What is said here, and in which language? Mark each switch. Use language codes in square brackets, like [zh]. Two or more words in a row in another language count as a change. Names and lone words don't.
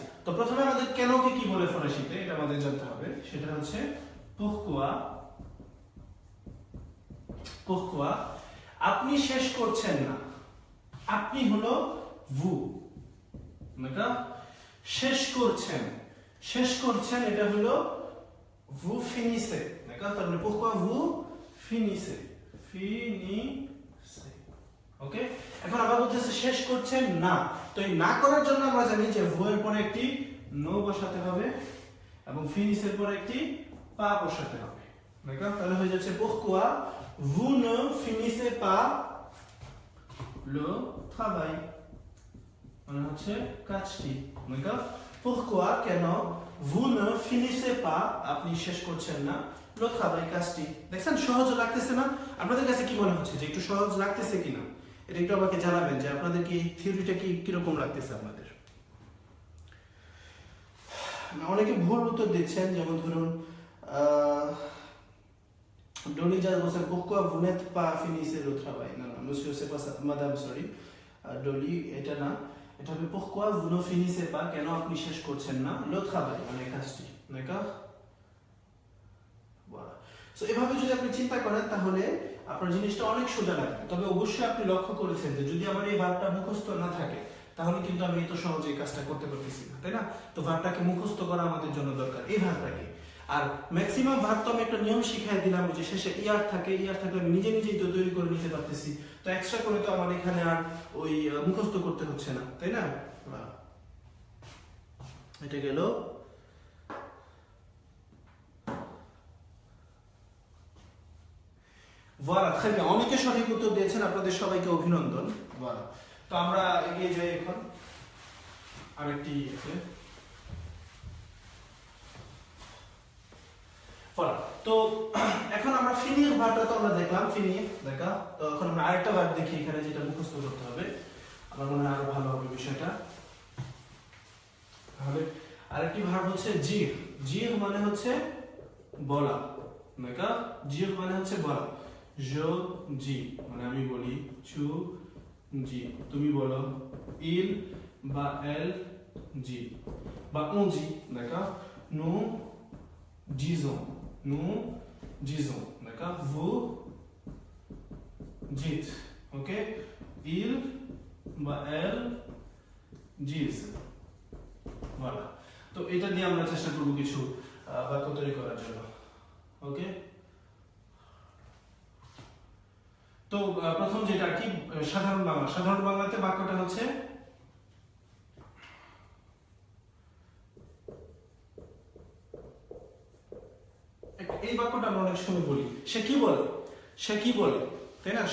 [bn] তো প্রথমে আমাদের কেনকে কি বলে ফরাসিতে এটা আমাদের জানতে হবে, সেটা হচ্ছে pourquoi। pourquoi আপনি শেষ করছেন না, আপনি হলো vous, শেষ করছেন, শেষ করছেন এটা হলো [fr] vous finissez, [bn] তাহলে [fr] pourquoi vous finissez, [bn] ওকে। এখন আবার বলতেছে শেষ করছেন না, তো এই না করার জন্য আমরা জানি যে vous এর পরে একটি নো বসাতে হবে এবং ফিনিশ এর পরে একটি পা বসাতে হবে, তাহলে হয়ে যাচ্ছে [fr] pourquoi vous ne finissez pas le travail, [bn] মানে হচ্ছে কাজটি, pourquoi কেন [fr] vous ne finissez pas [bn] আপনি শেষ করছেন না [fr] le travail [bn] কাজটি। দেখছেন সহজ লাগতেছে না? আপনাদের কাছে কি মনে হচ্ছে যে একটু সহজ লাগতেছে কিনা, এটা একটু আমাকে জানাবেন যে আপনাদের কি থিওরিটা কি কিরকম লাগতেছে আপনাদের। অনেকে ভুল উত্তর দিচ্ছেন, যেমন ধরুন Dolly [en] just was [fr] pourquoi vous n'êtes pas finissez le travail, non non monsieur c'est pas ça, madame [bn] sorry, Dolly এটা না, এটা হবে [fr] pourquoi vous ne finissez pas [bn] কেন আপনি শেষ করছেন না [fr] le travail [bn] মানে কাজটি, d'accord। voilà সো এভাবে যদি আপনি চিন্তা করেন তাহলে আপনার জিনিসটা অনেক সোজা লাগবে। তবে অবশ্যই আপনি লক্ষ্য করেছেন যে যদি আমার এই ভার্বটা মুখস্থ না থাকে তাহলে কিন্তু আমি এত সহজে এই কাজটা করতে পারতেছি না, তাই না? তো ভার্বটাকে মুখস্থ করা আমাদের জন্য দরকার, এই ভার্বটাকে। আর ম্যাক্সিমাম ভার্ব তো আমি একটা নিয়ম শিখিয়ে দিলাম যে শেষে ইয়ার থাকে, ইয়ার থাকলে আমি নিজে নিজেই তো তৈরি করে নিতে পারতেছি, তো এক্সট্রা করে তো আমার এখানে আর ওই মুখস্থ করতে হচ্ছে না, তাই না? এটা গেল। [fr] voilà très bien, [bn] অনেকে সঠিক উত্তর দিয়েছেন, আপনাদের সবাইকে অভিনন্দন। voilà তো আমরা এগিয়ে যাই এখন আরেকটি তো এখন আমরা ফিনির ভার্বটা তো আমরা দেখলাম, ফিনির দেখা। তো এখন আমরা আরেকটা ভার্ব দেখি এখানে যেটা মুখস্থ করতে হবে, আমার মনে হয় আরো ভালো হবে বিষয়টা। তাহলে আরেকটি ভার্ব হচ্ছে জির। জির মানে হচ্ছে বলা, দেখা। জির মানে হচ্ছে বলা। [fr] je dis [bn] মানে আমি বলি, [fr] tu dis [bn] তুমি বলো, il বা [fr] elle dit [bn] বা [fr] on dit, d'accord। nous disons, d'accord, vous dites, ok, il বা elle disent, voilà। [bn] তো এটা দিয়ে আমরা চেষ্টা করব কিছু বাক্য তৈরি করার জন্য, ওকে। তো প্রথম যেটা কি সাধারণ বাংলা, সাধারণ বাংলাতে বাক্যটা হচ্ছে এই বাক্যটা আমরা অনেক সময় বলি, সে কি বলে, সে কি বলে, তাই না?